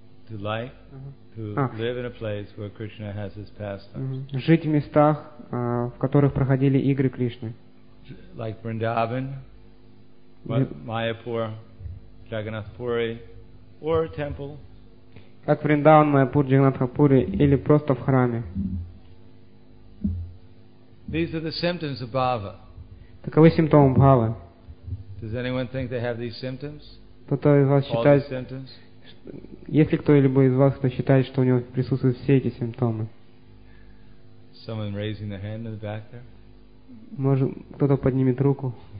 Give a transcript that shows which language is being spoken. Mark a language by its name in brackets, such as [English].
[English] Live in a place where Krishna has his pastimes. [Russian] Жить в местах, в которых проходили игры Кришны. [English] Like Vrindavan, Mayapur, Jagannath Puri, or a temple. [Russian] Как Вриндаван, Майяпур, Джагнатхапури или просто в храме. [English] These are the symptoms of bhava. [Russian] Таковы симптомы бхавы. [English] Does anyone think they have these symptoms? [Russian] Кто-то из вас считает, если кто-либо из вас, кто считает, что у него присутствуют все эти симптомы? [English] Someone raising their hand in the back there? [Russian] Может, кто-то поднимет руку?